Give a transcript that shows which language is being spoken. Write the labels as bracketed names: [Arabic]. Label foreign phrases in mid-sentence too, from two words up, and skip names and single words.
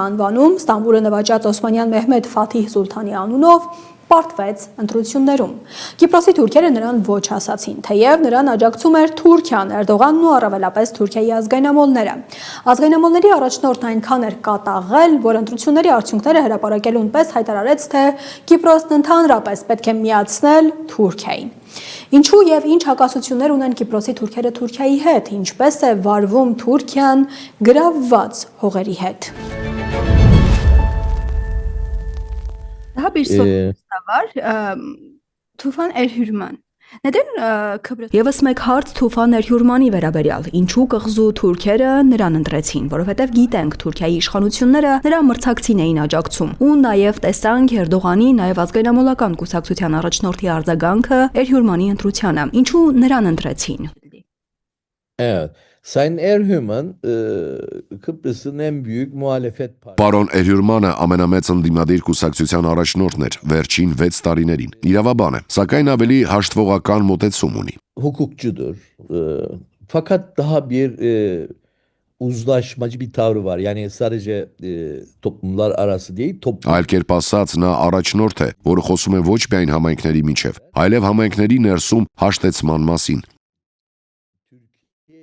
[Armenian] անվանում, Ստամբուլը նվաճած Օսմանյան Մեհմեդ Ֆաթիհ Սուլթանի անունով, պարտվեց ընտրություններում։ Կիպրոսի թուրքերը նրան ոչ ասացին, թեև նրան աջակցում էր Թուրքիան, Էրդողանն ու առավելապես Թուրքիայի ազգայնամոլները։ Ազգայնամոլների առաջնորդն այնքան էր կատաղել, որ ընտրությունների արդյունքները հրապարակելուն պես հայտարարեց, թե Կիպրոսն ընդհանրապես պետք է միացնել Թուրքիային։ Ինչու եւ ինչ հակասություններ ունեն Կիպրոսի թուրքերը Թուրքիայի հետ, ինչպես է վարվում Թուրքիան գրավված հողերի հետ։ [Turkish] Daha bir soru var. Tufan Erhürman. Neden Kıbrıs? [Armenian] Եվս մեկ հարց Թուֆան Էրհյուրմանի վերաբերյալ, ինչու կղզու թուրքերը նրան ընտրեցին, որովհետև գիտենք Թուրքիայի իշխանությունները նրա մրցակցին էին աջակցում, ու նաև տեսանք Էրդողանի, նաև ազգայնամոլական կուսակցության առաջնորդի արձագանքը Էրհյուրմանի ընտրությանը, ինչու նրան ընտրեցին։ [Turkish] Sayın Erhürman Kıbrıs'ın en büyük muhalefet partisi. [Armenian] Պարոն Էրհյուրմանը ամենամեծ ընդդիմադիր կուսակցության առաջնորդն էր վերջին 6 տարիներին։ Իրավաբան է, sակայն ավելի հաշտվողական մոտեցում ունի։ [Turkish] Hukukçudur. Fakat daha bir uzlaşmacı bir tavrı var. Yani sadece toplumlar arası değil, [Armenian] Այլ կերպ ասած, նա առաջնորդ է, որը խոսում է ոչ միայն համայնքների միջև, այլև համայնքների ներսում հաշտեցման մասին։